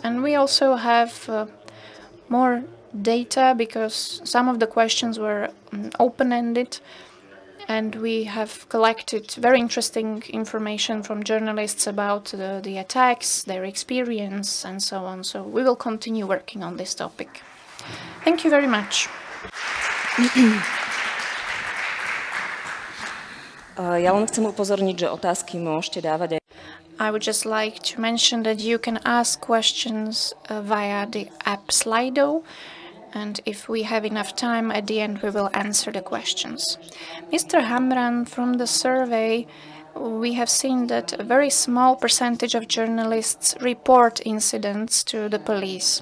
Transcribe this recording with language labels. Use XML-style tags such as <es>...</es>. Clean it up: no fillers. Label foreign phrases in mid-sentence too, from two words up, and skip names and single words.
<en>And we also have more data because some of the questions were open-ended, and we have collected very interesting information from journalists about the attacks, their experience, and so on. So we will continue working on this topic. Thank you very much.</en> <sk>Ja len chcem upozorniť, že otázky môžete dávať aj.</sk> <en>I would just like to mention that you can ask questions via the app Slido, and if we have enough time at the end, we will answer the questions. Mr. Hamran, from the survey, we have seen that a very small percentage of journalists report incidents to the police.</en>